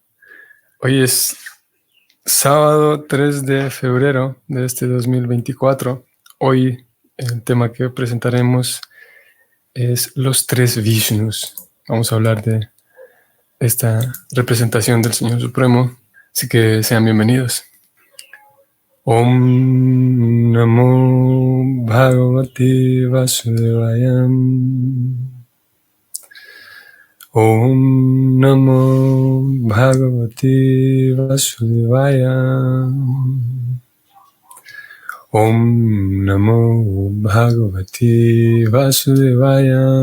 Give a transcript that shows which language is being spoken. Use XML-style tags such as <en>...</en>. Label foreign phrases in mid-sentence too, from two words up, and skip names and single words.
<es>Hoy es sábado 3 de febrero de este 2024. Hoy el tema que presentaremos es los tres Vishnus. Vamos a hablar de esta representación del Señor Supremo, así que sean bienvenidos.</es> <sa>ॐ नमो भगवते वासुदेवाय. ॐ नमो भगवते वासुदेवाय. ॐ नमो भगवते वासुदेवाय.</sa>